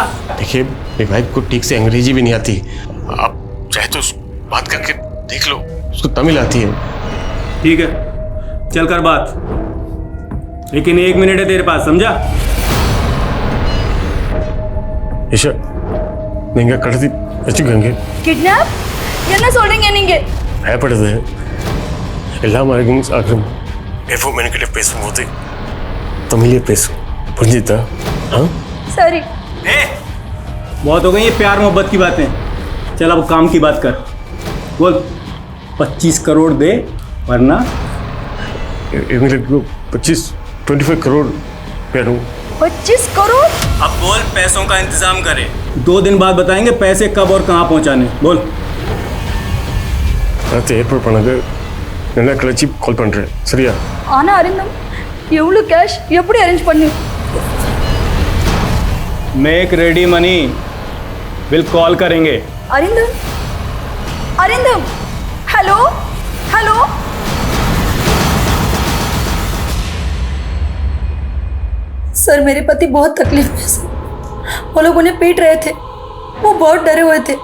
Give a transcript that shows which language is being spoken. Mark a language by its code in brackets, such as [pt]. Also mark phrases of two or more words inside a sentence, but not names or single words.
[hi] देखिए, मेरी वाइफ को ठीक से अंग्रेजी भी नहीं आती। आप चाहे तो बात करके देख लो, उसको तमिल आती है। ठीक है, चल कर बात, लेकिन 1 मिनट है तेरे पास, समझा? यशा, [ta] நீங்க கடத்தி வச்சுக்கோங்க. Kidnap? என்ன சொல்றீங்க நீங்க? பயப்படுது. எல்லாம் ஆகும் ஆகும். எப்போ மெனக்கிட்ட பேசும்போது தமிழில் பேசு, புரிஞ்சுதா? [hi] हाँ? सॉरी। बहुत हो गई ये प्यार मोहब्बत की बातें, चल अब काम की बात कर। बोल, 25 करोड़ दे वरना। इनको 25 करोड़ पैरों। 25 करोड़? अब बोल, पैसों का इंतजाम करे, 2 दिन बाद बताएंगे पैसे कब और कहाँ पहुँचाने। बोल। [ta] அடுத்து ஏற்பாடு பண்ணது நல்லா கழிச்சு கால் பண்ணுறேன், சரியா? ஆனா அரிந்தம், எவ்வளோ கேஷ் எப்படி அரேஞ்ச் பண்ணி? [en] make ready money, will call करेंगे। [hi] अरिंदम, अरिंदम, हेलो, हेलो। सर मेरे पति बहुत तकलीफ में सर, वो लोग उन्हें पीट रहे थे, वो बहुत डरे हुए थे।